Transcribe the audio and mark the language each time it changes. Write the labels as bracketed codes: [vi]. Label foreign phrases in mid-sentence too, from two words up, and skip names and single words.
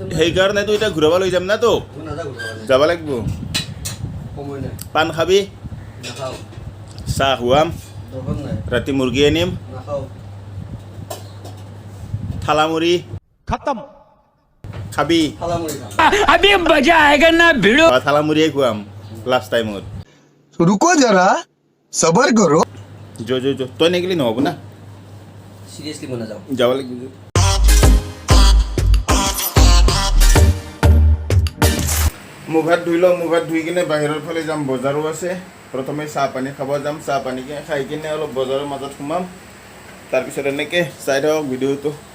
[as] সেইকাৰণেতো এতিয়া ঘূৰাব লৈ যাম না তো নাযাওঁ যাব লাগিব সময় নাই পাণ খাবি নাখাওঁ চাহ খুৱাম দৰকাৰ নাই ৰাতি মুৰ্গী আনিম নাখাওঁ থালামুড়ি [hi] खत्म। [as] খাবি থালামুড়ি খাম [hi] अभी मजा आएगा ना भिड़ो। [as] বা থালামুড়িয়ে খুৱাম লাষ্ট টাইমত [hi] रुको जरा सबर करो [as] যো তই নেগিলি নহ'ব না চিৰিয়াছলি মই নাযাওঁ যাব লাগিব মুখ হাত ধুই লওঁ মুখ হাত ধুই কিনে বাহিৰৰ ফালে যাম বজাৰো আছে প্ৰথমে চাহ পানী খাব যাম চাহ পানী খাই কিনে অলপ বজাৰৰ মাজত সোমাম তাৰপিছত এনেকৈ চাই থাকক ভিডিঅ'টো